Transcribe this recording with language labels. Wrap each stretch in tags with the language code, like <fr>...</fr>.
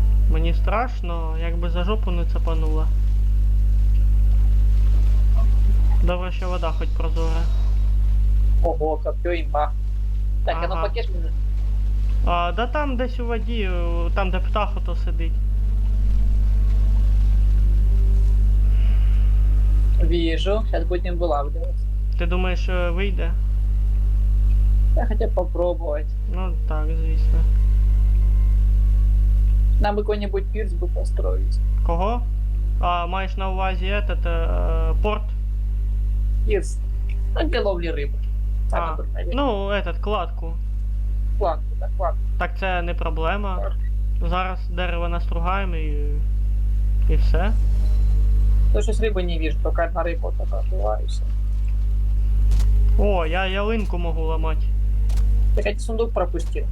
<uk>Мені страшно, якби за жопу не цапанула. Добре, що вода хоч прозора.</uk> <ru>Ого, копье имба. Так, Ага. а ну покеш мне.</ru> <uk>Да там десь у воді, там де птах ото сидить.</uk> <ru>Вижу, сейчас будем вылавливать.</ru> <uk>Ти думаєш, вийде?</uk> <ru>Я хотел попробовать.</ru> <uk>Ну так, звісно.</uk> <ru>Нам бы какой-нибудь пирс бы построить.</ru> <uk>Кого? А, маєш на увазі порт?</uk> <ru>Пирс. Ну, для ловли рыбы.</ru> <uk>А, ну, кладку.</uk> <ru>Кладку, да, кладку.</ru> <uk>Так це не проблема. Зараз дерево настругаємо і все.</uk> <ru>То что с рыбы не вижу, только одна рыба вот такая отрываюсь.</ru> <uk>О, я ялинку можу ламати.</uk> <ru>Ты хоть сундук пропустил?</ru>